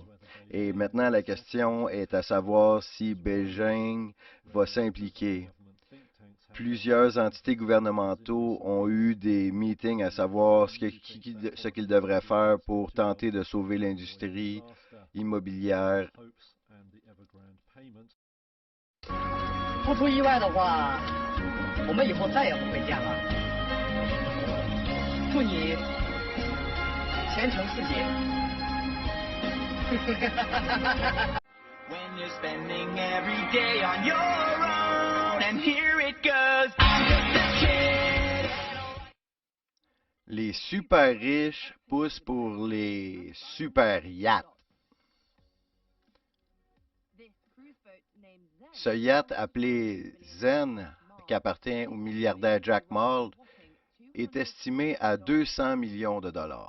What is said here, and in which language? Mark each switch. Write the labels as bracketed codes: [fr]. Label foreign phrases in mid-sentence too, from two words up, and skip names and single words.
[fr] Et maintenant, la question est à savoir si Beijing va s'impliquer. Plusieurs entités gouvernementaux ont eu des meetings à savoir ce qu'ils devraient faire pour tenter de sauver l'industrie immobilière. [zh] 不出意外的话，我们以后再也不会见了。祝你前程似锦。 [en] When you're spending every day on your own, and here it goes, I'm just a kid. [fr] Les super riches poussent pour les super yachts. Ce yacht appelé Zen, qui appartient au milliardaire Jack Ma, est estimé à 200 millions de dollars.